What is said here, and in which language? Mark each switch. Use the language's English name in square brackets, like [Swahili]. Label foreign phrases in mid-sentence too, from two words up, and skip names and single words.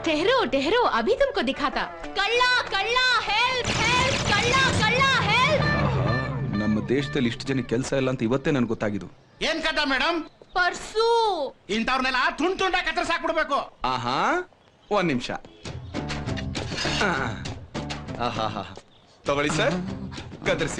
[Hindi] ठहरो ठहरो, अभी तुमको दिखाता। कल्ला कल्ला [English] help help, [Hindi] कल्ला कल्ला हेल्प। [Kannada] ನಮ್ಮ ದೇಶದಲ್ಲಿ ಇಷ್ಟು ಜನ ಕೆಲಸ ಇಲ್ಲ ಅಂತ ಇವತ್ತೇ ನನಗೆ ಗೊತ್ತಾಗಿದ್ದು. ಏನ್ ಕದ ಮೇಡಮ್? ಪರ್ಸು. ಇಂಥವ್ರನ್ನೆಲ್ಲ ತುಂಡ್ ತುಂಡಾಗಿ ಕತ್ತರಿಸಾಕ್ಬಿಡ್ಬೇಕು. ಆಹಾ, ಒಂದ್ ನಿಮಿಷ. ಆಹಾ, ತಗೊಳ್ಳಿ ಸರ್, ಕತ್ತರಿಸಿ.